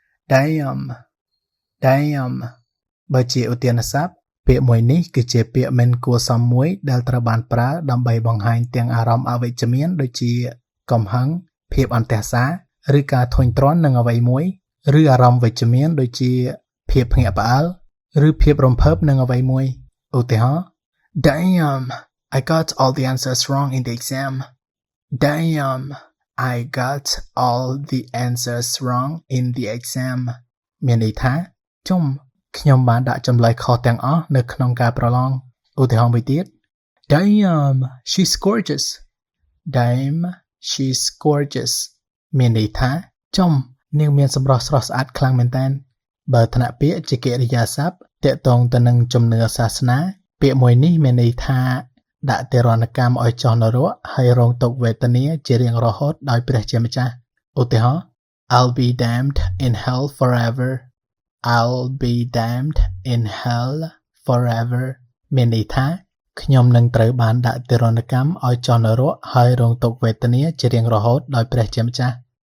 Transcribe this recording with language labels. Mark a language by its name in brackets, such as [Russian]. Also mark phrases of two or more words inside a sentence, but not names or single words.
[English] Damn Damn [Khmer] បើជាឧទានស័ព្ទពាក្យមួយនេះគឺជាពាក្យមិនគួរសមមួយដែលត្រូវបានប្រើដើម្បីបង្ហាញទាំងអារម្មណ៍អវិជ្ជមានដូចជាកំហឹងភាពអន្ទះសារឬការធុញទ្រាន់នឹងអ្វីមួយឬអារម្មណ៍វិជ្ជមាន ដូចជាភាពភ្ញាក់ផ្អើលឬភាពរំភើបនឹងអ្វីមួយឧទាហរណ៍ [English] Damn I got all the answers wrong in the exam Damn I got all the answers wrong in the [Khmer] exam មានន័យថាជុំខ្ញុំបានដាក់ចម្លើយខុសទាំងអស់នៅក្នុងការប្រឡងឧទាហរណ៍មួយទៀត [English] Damn she's gorgeous Damn she's [Khmer] gorgeous មានន័យថាចុំនាងមានសម្រស់ស្រស់ស្អាតខ្លាំងមែនតើបើថ្នាក់ពាក្យជាកិរិយាសព្ទ ទាក់ទងទៅនឹងជំនឿសាសនាពាក្យមួយនេះមានន័យថាដាក់ទរណកម្មឲ្យចុះនរកហើយរងទុក្ខវេទនាជារៀងរហូតដោយព្រះជាម្ចាស់ឧទាហរណ៍ [English] I'll be damned in hell forever I'll be damned in hell forever [Khmer] មានន័យថាខ្ញុំនឹងត្រូវបានដាក់ទរណកម្មឲ្យចុះនរកហើយរងទុក្ខវេទនាជារៀងរហូតដោយព្រះជាម្ចាស់